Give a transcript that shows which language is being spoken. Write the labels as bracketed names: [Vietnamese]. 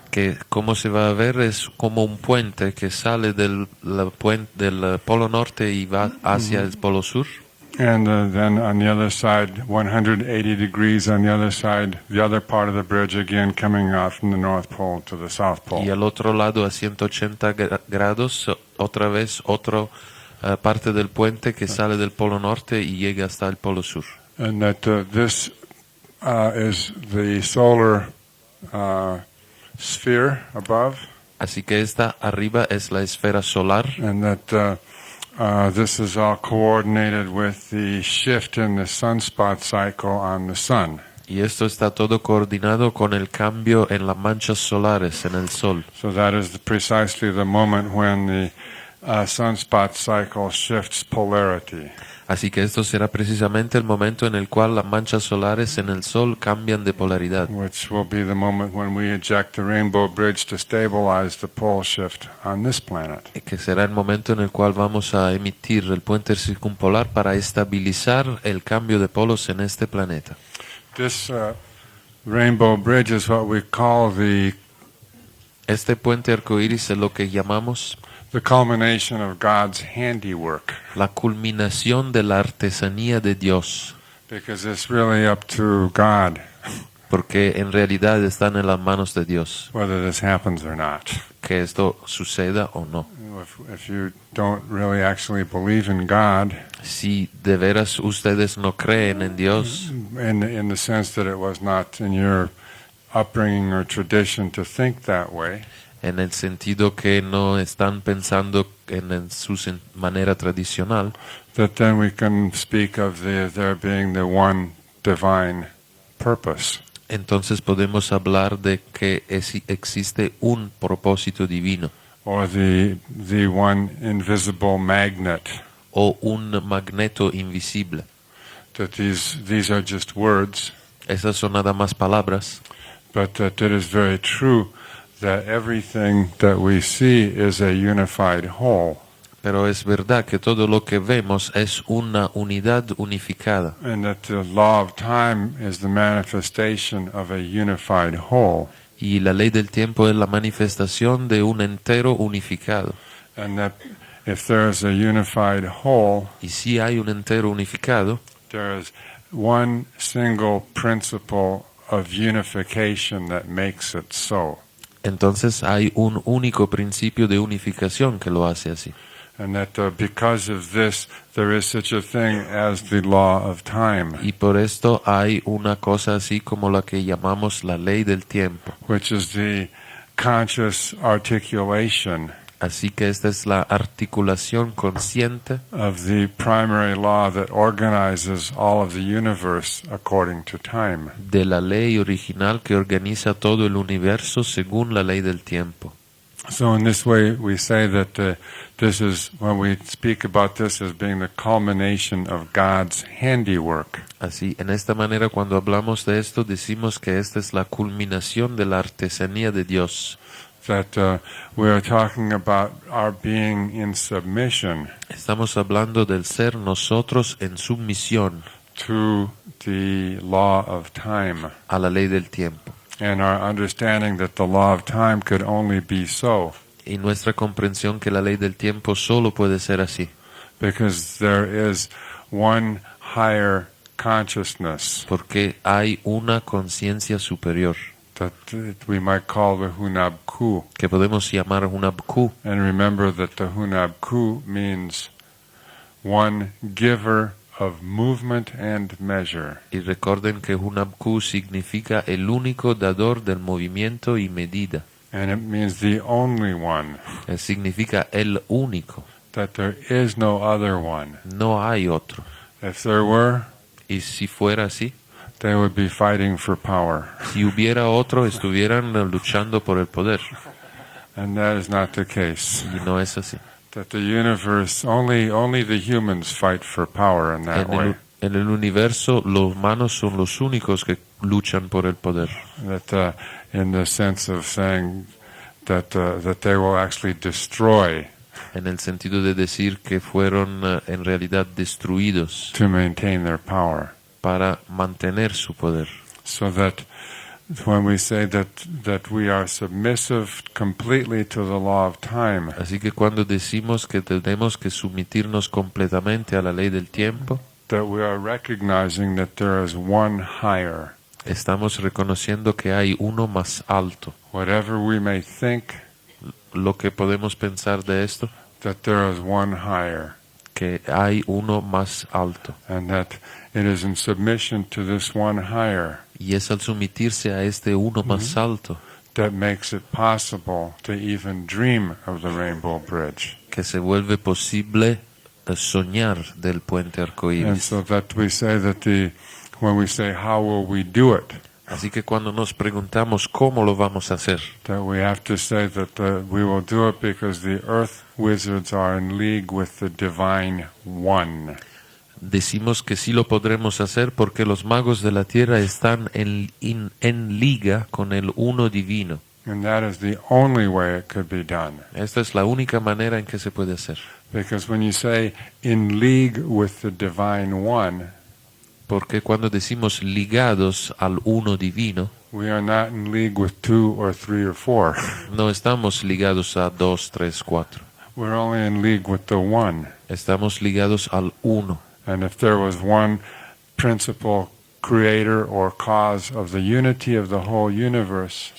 [Spanish] que como se va a ver es como un puente que sale del polo norte y va hacia el polo sur, [English] and then on the other side, 180 degrees on the other side, the other part of the bridge again coming out from the North Pole to the South Pole. [Spanish] y al otro lado a 180 grados otra vez otra parte del puente que sale del polo norte y llega hasta el polo sur. [English] And that this is the solar sphere above, [Spanish] Así que esta arriba es la esfera solar, [English] and that this is all coordinated with the shift in the sunspot cycle on the sun. [Spanish] y esto está todo coordinado con el cambio en las manchas solares en el sol. [English] So that is precisely the moment when the sunspot cycle shifts polarity. [Spanish] Así que esto será precisamente el momento en el cual las manchas solares en el sol cambian de polaridad, [English] Which will be the moment when we eject the rainbow bridge to stabilize the pole shift on this planet. [Spanish] que será el momento en el cual vamos a emitir el puente circumpolar para estabilizar el cambio de polos en este planeta. [English] This rainbow bridge is what we call [Spanish] Este puente arcoíris es lo que llamamos [English] the culmination of God's handiwork, [Spanish] la culminación de la artesanía de Dios, [English] because it's really up to God [Spanish] porque en realidad están en las manos de Dios [English] whether this happens or not. [Spanish] que esto suceda o no. [English] If you don't really actually believe in God, [Spanish] Si de veras ustedes no creen en Dios, [English] in the sense that it was not in your upbringing or tradition to think that way, [Spanish] en el sentido que no están pensando en su manera tradicional, [English] that then we can speak of there being the one divine purpose. [Spanish] entonces podemos hablar de que existe un propósito divino [English] Or the one invisible magnet. [Spanish] o un magneto invisible. [English] That these are just words [Spanish] Esas son nada más palabras [English] but that it is very true that everything that we see is a unified whole. [Spanish] Pero es verdad que todo lo que vemos es una unidad unificada. [English] And that the law of time is the manifestation of a unified whole. [Spanish] Y la ley del tiempo es la manifestación de un entero unificado. [English] And that if there is a unified whole, [Spanish] Y si hay un entero unificado, [English] there is one single principle of unification that makes it so. [Spanish] entonces hay un único principio de unificación que lo hace así. [English] And that because of this, there is such a thing as the law of time, [Spanish] Y por esto hay una cosa así como la que llamamos la ley del tiempo. [English] which is the conscious articulation [Spanish] Así que esta es la articulación consciente [English] of the primary law that organizes all of the universe according to time. [Spanish] de la ley original que organiza todo el universo según la ley del tiempo. [English] So in this way, we say that this is, when we speak about this as being the culmination of God's handiwork. [Spanish] Así, en esta manera, cuando hablamos de esto, decimos que esta es la culminación de la artesanía de Dios. [English] That we are talking about our being in submission [Spanish] Estamos hablando del ser nosotros en sumisión [English] to the law of time, [Spanish] a la ley del tiempo. [English] and our understanding that the law of time could only be so, [Spanish] Y nuestra comprensión que la ley del tiempo solo puede ser así, [English] because there is one higher consciousness [Spanish] porque hay una conciencia superior [English] that we might call the Hunab-Ku. [Spanish] que podemos llamar Hunab-Ku. [English] And remember that the Hunab-Ku means one giver of movement and measure. [Spanish] Y recuerden que Hunab-Ku significa el único dador del movimiento y medida. [English] And it means the only one, [Spanish] Significa el único. [English] that there is no other one. [Spanish] No hay otro. [English] If there were, [Spanish] Y si fuera así, [English] they would be fighting for power. [Spanish] si hubiera otro, estuvieran luchando por el poder. [English] And that is not the case. [Spanish] Y no es así. [English] That the universe, only the humans fight for power in that way. [Spanish] En el universo, los humanos son los únicos que luchan por el poder. [English] That in the sense of saying that they will actually destroy [Spanish] En el sentido de decir que fueron en realidad destruidos [English] to maintain their power. [Spanish] para mantener su poder. [English] So that when we say that we are submissive completely to the law of time, [Spanish] Así que cuando decimos que tenemos que someternos completamente a la ley del tiempo, [English] that we are recognizing that there is one higher. [Spanish] estamos reconociendo que hay uno más alto. [English] Whatever we may think, [Spanish] Lo que podemos pensar de esto, [English] that there is one higher. [Spanish] que hay uno más alto. [English] And that it is in submission to this one higher [Spanish] Y es al someterse a este uno más alto [English] that makes it possible to even dream of the Rainbow Bridge. [Spanish] que se vuelve posible soñar del puente [English] And [Spanish] arcoíris. [English] so that we say that when we say, how will we do it? [Spanish] Así que cuando nos preguntamos cómo lo vamos a hacer, [English] That we have to say that we will do it because the earth wizards are in league with the divine one. [Spanish] decimos que sí lo podremos hacer porque los magos de la tierra están en liga con el uno divino. [English] And that is the only way it could be done. [Spanish] Esta es la única manera en que se puede hacer. [English] Because when you say in league with the divine one, [Spanish] Porque cuando decimos ligados al uno divino, [English] we are not in league with 2 or 3 or 4. [Spanish] no estamos ligados a 2, 3, 4. [English] We're only in league with the one. [Spanish] Estamos ligados al uno. [English] And if there was one principal creator or cause of the unity of the whole universe,